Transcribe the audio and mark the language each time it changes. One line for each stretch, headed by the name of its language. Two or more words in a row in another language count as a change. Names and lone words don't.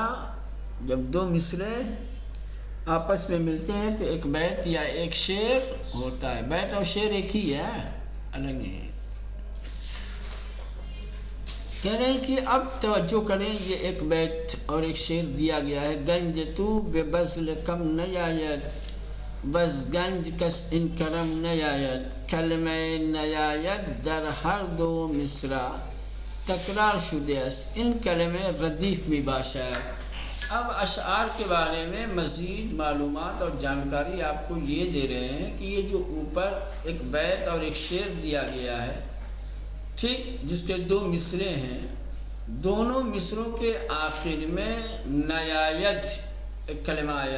Urdu: جب دو مصرے آپس میں ملتے ہیں تو ایک بیت یا ایک شعر ہوتا ہے. بیت اور شعر ایک ہی ہے، الگ نہیں ہے. کہہ رہے ہیں کہ اب توجہ کریں، یہ ایک بیت اور ایک شعر دیا گیا ہے.
Persian: گنج تو بے بذل کم نیاید، بز گنج کس ان کرم نیاید، کلمہ نیاید در ہر دو مصرع تکرار شده است، ان کلمے ردیف می باشد.
Urdu: اب اشعار کے بارے میں مزید معلومات اور جانکاری آپ کو یہ دے رہے ہیں کہ یہ جو اوپر ایک بیت اور ایک شعر دیا گیا ہے، ٹھیک، جس کے دو مصرے ہیں، دونوں مصروں کے آخر میں نیاید ایک کلمہ آیا.